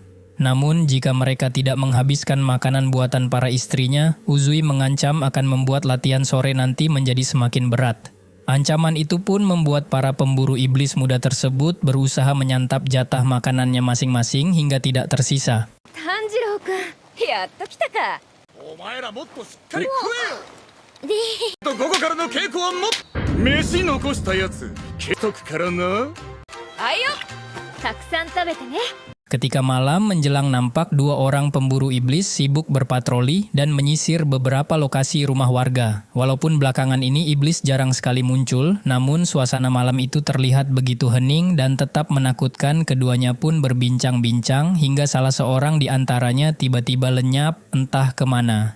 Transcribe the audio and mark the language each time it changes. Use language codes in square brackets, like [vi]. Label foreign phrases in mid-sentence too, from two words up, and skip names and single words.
[id] Namun, jika mereka tidak menghabiskan makanan buatan para istrinya, Uzui mengancam akan membuat latihan sore nanti menjadi semakin berat. Ancaman itu pun membuat para pemburu iblis muda tersebut berusaha menyantap jatah makanannya masing-masing hingga tidak tersisa. [ja] 炭治郎くんやっと来たか。お前らもっとしっかり食えよ。と午後からの稽古はもっ飯残したやつ消しとくからな。あいよ、たくさん食べてね。 [id] Ketika malam menjelang nampak dua orang pemburu iblis sibuk berpatroli dan menyisir beberapa lokasi rumah warga. Walaupun belakangan ini iblis jarang sekali muncul, namun suasana malam itu terlihat begitu hening dan tetap menakutkan. Keduanya pun berbincang-bincang hingga salah seorang di antaranya tiba-tiba lenyap entah kemana.